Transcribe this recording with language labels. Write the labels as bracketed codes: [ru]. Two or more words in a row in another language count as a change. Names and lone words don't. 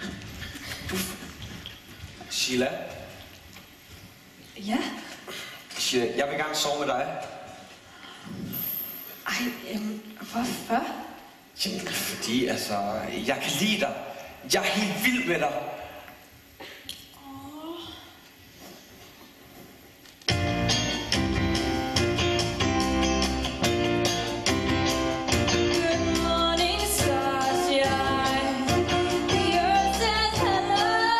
[da] Sheila, Ja? Sheila, jeg vil gerne sove med dig. Hvorfor? Jamen, fordi jeg kan lide dig. Jeg er helt vild med dig. [en] Good morning, stars, yeah. The earth says hello.